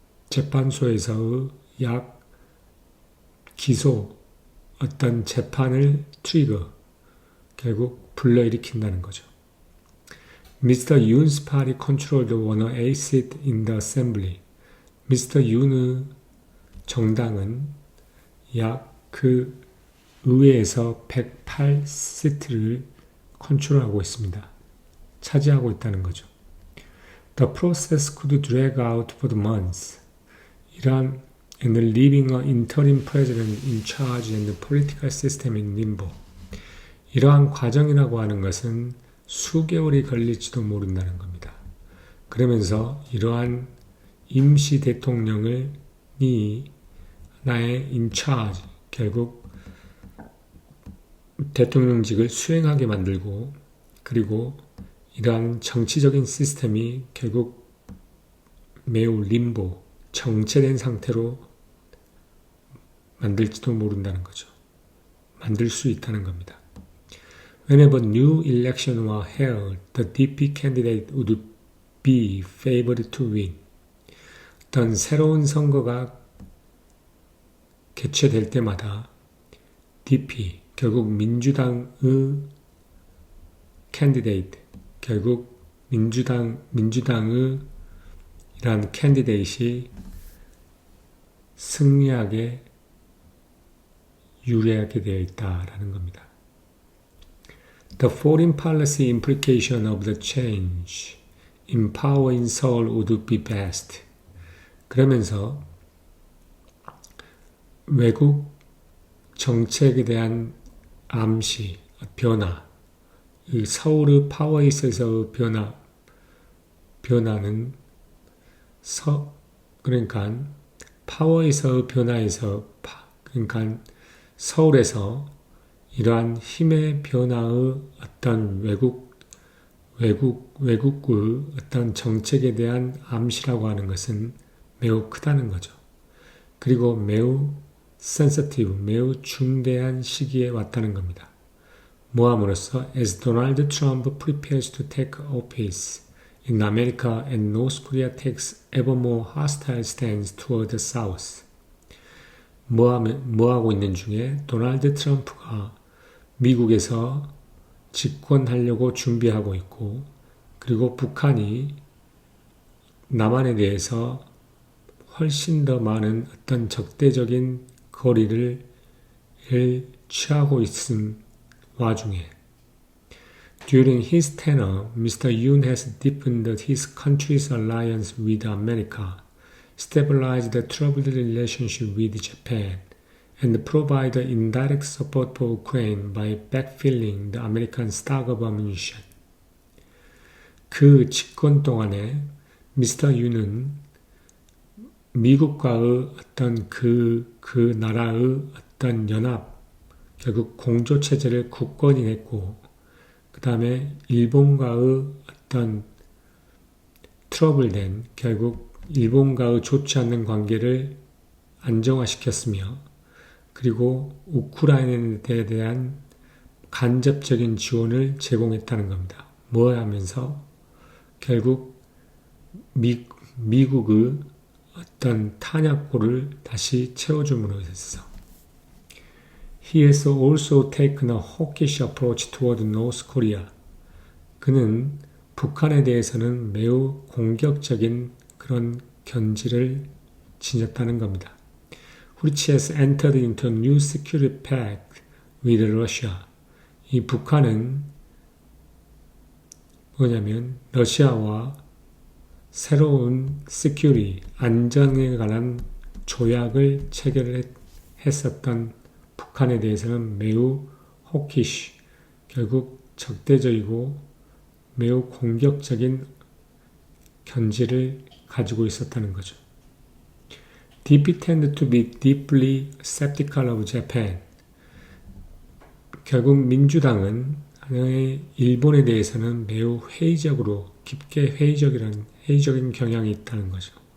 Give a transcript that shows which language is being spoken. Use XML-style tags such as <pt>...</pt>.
<ko>재판소에서의 기소 어떤 재판을 트리거 결국 불러일으킨다는 거죠.</ko> <en>Mr. Yoon's party controlled 108 seats in the assembly. Mr.</en> <ko>Yoon의 정당은 그 의회에서 108시트를 컨트롤하고 있습니다. 차지하고 있다는 거죠.</ko> <en>The process could drag out for the months. Iran and leaving an interim president in charge and the political system in limbo.</en> <ko>이러한 과정이라고 하는 것은 수개월이 걸릴지도 모른다는 겁니다. 그러면서 이러한 임시 대통령이 나의</ko> <en>in charge,</en> <ko>결국 대통령직을 수행하게 만들고 그리고 이러한 정치적인 시스템이 결국 매우 림보, 정체된 상태로 만들지도 모른다는 거죠. 만들 수 있다는 겁니다.</ko> <en>Whenever new election were held, the DP candidate would be favored to win.</en> <ko>어떤 새로운 선거가 개최될 때마다 DP, 결국 민주당의 candidate, 결국 민주당의 이러한 캔디데이트이 승리하게 유리하게 되어 있다라는 겁니다.</ko> <en>The foreign policy implication of the change in power in Seoul would be vast.</en> <ko>그러면서 외국 정책에 대한 암시, 변화, 이 서울의 파워에 있어서의 변화는 그러니까 파워에서의 변화에서 그러니까 서울에서 이러한 힘의 변화의 어떤 외국의 어떤 정책에 대한 암시라고 하는 것은 매우 크다는 거죠. 그리고 매우 sensitive, 매우 중대한 시기에 왔다는 겁니다. 모함으로써</ko> <en>as Donald Trump prepares to take office in America and North Korea takes ever more hostile stance toward the South.</en> <ko>뭐하고 있는 중에 도널드 트럼프가 미국에서 집권하려고 준비하고 있고 그리고 북한이 남한에 대해서 훨씬 더 많은 어떤 적대적인 거리를 취하고 있음 와중에</ko> <en>During his tenure, Mr. Yoon has deepened his country's alliance with America, stabilized the troubled relationship with Japan, and provided indirect support for Ukraine by backfilling the American stock of ammunition.</en> <ko>그 집권 동안에 미스터 윤은 미국과의 어떤 그 나라의 어떤 연합, 결국 공조체제를 굳건히 냈고 그 다음에 일본과의 어떤 트러블된 결국 일본과의 좋지 않는 관계를 안정화시켰으며 그리고 우크라이나에 대한 간접적인 지원을 제공했다는 겁니다. 뭐 하면서 결국 미국의 어떤 탄약고를 다시 채워줌으로 해서</ko> <en>He has also taken a hawkish approach toward North Korea.</en> <ko>그는 북한에 대해서는 매우 공격적인 그런 견지를 지녔다는 겁니다.</ko> <en>Which has entered into a new security pact with Russia.</en> <ko>이 북한은 뭐냐면 러시아와 새로운 security, 안전에 관한 조약을 체결했었던 북한에 대해서는 매우 hawkish, 결국 적대적이고 매우 공격적인 견지를 가지고 있었다는 거죠.</ko> <en>DP tend to be deeply skeptical of Japan.</en> <ko>결국 민주당은 일본에 대해서는 매우 회의적으로 깊게 회의적인 경향이 있다는 거죠.</ko>